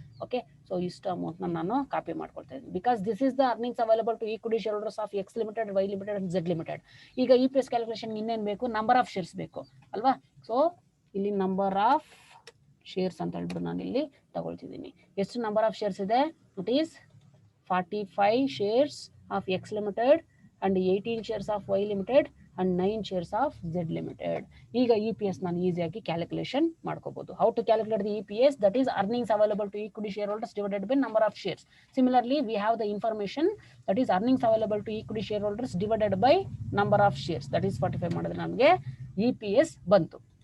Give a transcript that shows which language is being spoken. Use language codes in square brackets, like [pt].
[kn] Okay, so ಇಷ್ಟು amount ನಾನು copy ಮಾಡ್ಕೊಳ್ತಾ ಇದ್ದೀನಿ. [en] Because this is the earnings available to equity share holders of X limited, Y limited and Z limited. [kn] ಈಗ EPS calculation ಇನ್ನೇನು ಬೇಕು? Number of shares ಬೇಕು ಅಲ್ವಾ? ಸೊ ಇಲ್ಲಿ ನಂಬರ್ ಆಫ್ ಶೇರ್ಸ್ ಅಂತ ಹೇಳ್ಬಿಟ್ಟು ನಾನು ಇಲ್ಲಿ ತಗೊಳ್ತಿದ್ದೀನಿ. ಎಷ್ಟು ನಂಬರ್ ಆಫ್ ಶೇರ್ಸ್ ಇದೆ? [en] It is 45 shares of X limited and 18 shares of Y limited and 9 shares of Z limited. [kn] ಈಗ EPS ನಾನು ಈಸಿಯಾಗಿ ಕ್ಯಾಲ್ಕುಲೇಷನ್ ಮಾಡ್ಕೋಬಹುದು. [en] How to calculate the EPS? That is earnings available to equity share holders divided by number of shares. Similarly we have the information that is earnings available to equity share holders divided by number of shares, that is 45 [kn] ಮಾಡಿದ್ರೆ ನಮಗೆ EPS ಬಂತು.